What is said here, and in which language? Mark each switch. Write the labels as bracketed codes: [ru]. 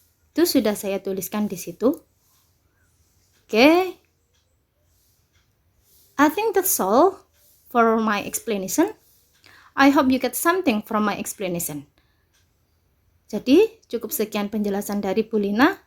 [id] Itu sudah saya tuliskan di situ. [en] Okay. I think that's all for my explanation. I hope you get something from my explanation. [id] Jadi, cukup sekian penjelasan dari Bu Lina.